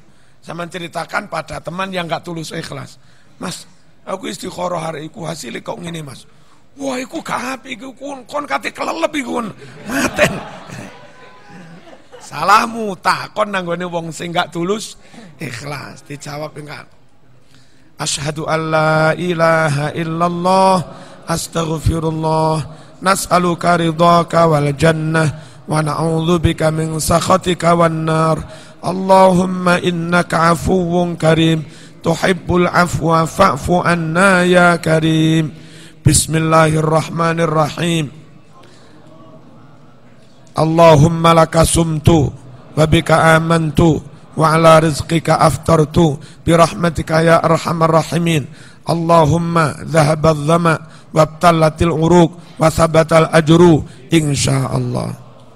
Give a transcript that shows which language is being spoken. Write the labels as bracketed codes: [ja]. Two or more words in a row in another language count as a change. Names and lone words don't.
[id] Sama ceritakan pada teman yang gak tulus ikhlas. [jv] Mas, aku istikharah hari iku hasilnya kok ngene Mas. Wah, iku gak apik iku kon kate kelelep iku maten. Salahmu takon nanggone wong sing gak tulus ikhlas. [id] Dijawab enggak. [ar] أشهد أن لا إله إلا الله أستغفر الله نسألك رضاك والجنة ونعوذ بك من سخطك والنار. اللهم إنك عفو كريم تحب العفو فاعف عنا يا كريم. بسم الله الرحمن الرحيم اللهم لك صمت وبك آمنت وعلى رزقك أفطرت برحمتك يا أرحم الراحمين. اللهم ذهب الظمأ وابتلت العروق وثبت الأجر إن شاء الله.